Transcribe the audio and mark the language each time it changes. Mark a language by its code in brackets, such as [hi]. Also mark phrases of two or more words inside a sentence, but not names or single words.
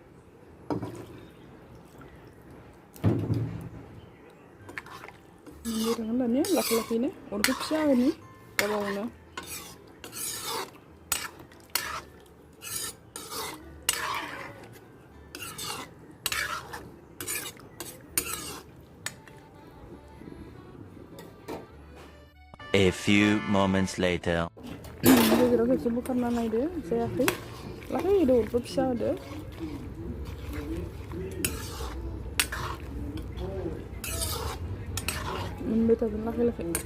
[brx] मोनबाय थागोन दानिया लासै लासैनो अरखौ फिसा होनि गावबागावनो [en] A few moments later. [brx] गेजेराव खेबसे बोखारना नायदो जायाखै लाखै होदो अरखौ फिसा होदो मोनबाय थागोन लाखै लाखै